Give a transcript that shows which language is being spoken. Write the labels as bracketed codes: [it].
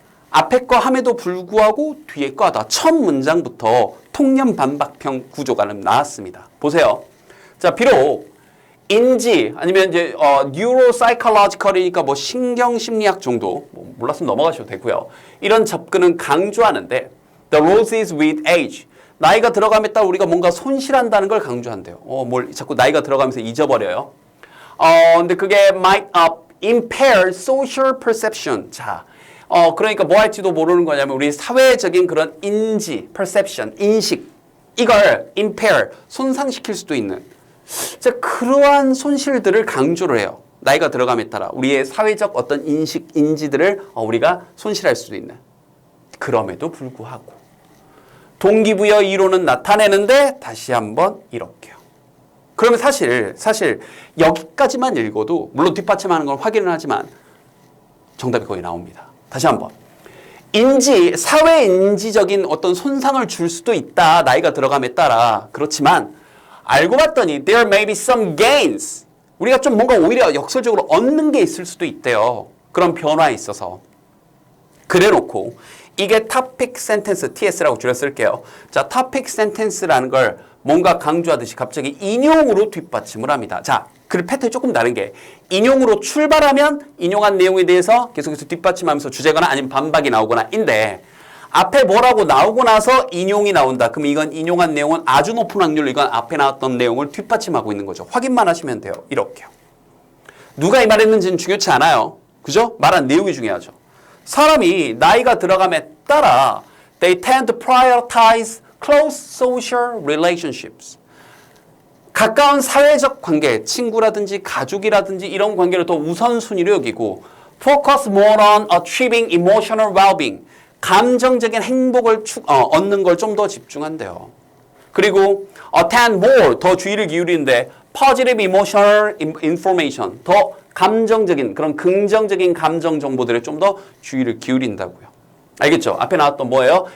[ko] 앞에 거 함에도 불구하고 뒤에 거 하다. 첫 문장부터 통념 반박형 구조가 나왔습니다. 보세요. 자, 비록 인지 아니면 이제 neuropsychological이니까 뭐 신경심리학 정도 뭐 몰랐으면 넘어가셔도 되고요. 이런 접근은 강조하는데 [en] the loses with age. [ko] 나이가 들어감에 따라 우리가 뭔가 손실한다는 걸 강조한대요. 뭘 자꾸 나이가 들어가면서 잊어버려요. 근데 그게 [en] might impair social perception. [ko] 자, 그러니까 뭐 할지도 모르는 거냐면 우리 사회적인 그런 인지, perception, 인식 이걸 impair, 손상시킬 수도 있는 자, 그러한 손실들을 강조를 해요. 나이가 들어감에 따라 우리의 사회적 어떤 인식, 인지들을 우리가 손실할 수도 있는. 그럼에도 불구하고 동기부여 이론은 나타내는데 다시 한번 이렇게요. 그러면 사실 여기까지만 읽어도 물론 뒷받침하는 걸 확인은 하지만 정답이 거의 나옵니다. 다시 한번. 사회 인지적인 어떤 손상을 줄 수도 있다. 나이가 들어감에 따라. 그렇지만 알고 봤더니 [en] there may be some gains. [ko] 우리가 좀 뭔가 오히려 역설적으로 얻는 게 있을 수도 있대요. 그런 변화에 있어서. 그래놓고 이게 topic sentence, TS라고 줄여 쓸게요. 자, topic sentence라는 걸 뭔가 강조하듯이 갑자기 인용으로 뒷받침을 합니다. 자, 그 패턴이 조금 다른 게 인용으로 출발하면 인용한 내용에 대해서 계속해서 뒷받침하면서 주제거나 아니면 반박이 나오거나 인데 앞에 뭐라고 나오고 나서 인용이 나온다. 그럼 이건 인용한 내용은 아주 높은 확률로 이건 앞에 나왔던 내용을 뒷받침하고 있는 거죠. 확인만 하시면 돼요. 이렇게요. 누가 이 말했는지는 중요치 않아요. 그죠? 말한 내용이 중요하죠. 사람이 나이가 들어감에 따라 [en] they tend to prioritize close social relationships. [ko] 가까운 사회적 관계, 친구라든지 가족이라든지 이런 관계를 더 우선순위로 여기고 [en] focus more on achieving emotional well-being. [ko] 감정적인 행복을 얻는 걸 좀 더 집중한대요. 그리고 [en] attend more, [ko] 더 주의를 기울이는데 [en] positive emotional information, [ko] 더 감정적인 그런 긍정적인 감정 정보들에 좀 더 주의를 기울인다고요. 알겠죠? 앞에 나왔던 뭐예요?